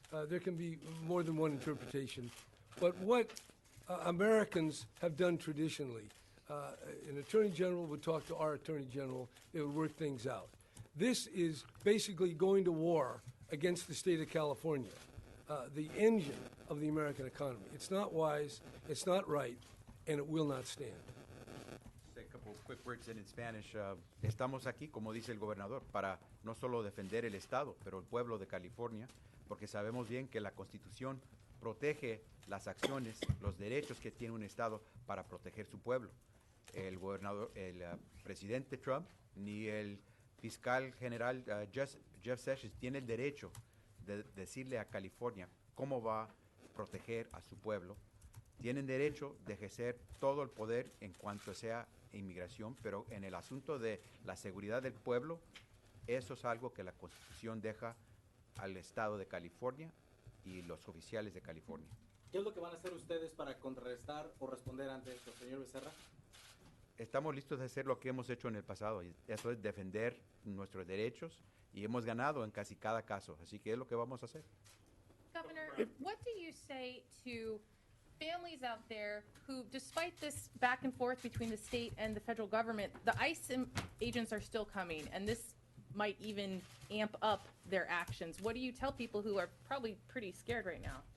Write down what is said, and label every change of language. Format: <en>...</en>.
<en>There can be more than one interpretation. But what Americans have done traditionally, an attorney general would talk to our attorney general. They would work things out. This is basically going to war against the state of California, the engine of the American economy. It's not wise, it's not right, and it will not stand. Say a couple of quick words in Spanish.</en> <es>Estamos aquí, como dice el gobernador, para no solo defender el Estado, pero el pueblo de California, porque sabemos bien que la Constitución protege las acciones, los derechos que tiene un Estado para proteger su pueblo. El gobernador, el presidente Trump, ni el fiscal general Jeff Sessions tiene el derecho de decirle a California cómo va a proteger a su pueblo. Tienen derecho de ejercer todo el poder en cuanto sea inmigración, pero en el asunto de la seguridad del pueblo, eso es algo que la Constitución deja al Estado de California y los oficiales de California. ¿Qué es lo que van a hacer ustedes para contrarrestar o responder ante esto, señor Becerra? Estamos listos a hacer lo que hemos hecho en el pasado, y eso es defender nuestros derechos, y hemos ganado en casi cada caso, así que es lo que vamos a hacer.</es> <en>Governor, what do you say to families out there who, despite this back and forth between the state and the federal government, the ICE agents are still coming, and this might even amp up their actions? What do you tell people who are probably pretty scared right now?</en>